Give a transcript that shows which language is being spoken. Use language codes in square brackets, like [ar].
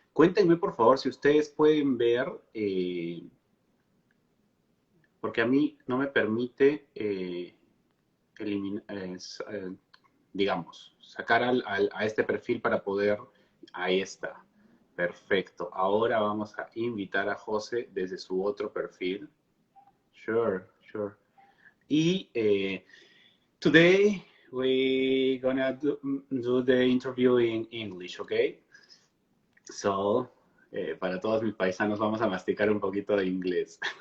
[es] Cuéntenme, por favor, si ustedes pueden ver, porque a mí no me permite eliminar, digamos, sacar a este perfil para poder... Ahí está. Perfecto. Ahora vamos a invitar a José desde su otro perfil. [en] Sure, sure. Y today we're gonna do the interview in English, okay? [es] So, para todos mis paisanos vamos a masticar un poquito de inglés.